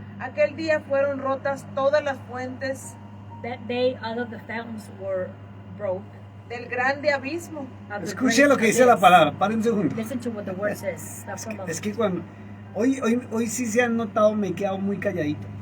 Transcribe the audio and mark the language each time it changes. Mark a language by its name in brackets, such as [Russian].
[Spanish] aquel día fueron rotas todas las fuentes [English] that day all of the fountains were broke. [Spanish] del grande abismo. [English] Of the [Spanish] Escuche [English] great [Spanish] lo que dice la [English] abyss. [Spanish] palabra. Pare un segundo. [English] Listen to what the word says. Stop for a moment. [Spanish] Es que cuando... Hoy sí se han notado, me he quedado muy calladito.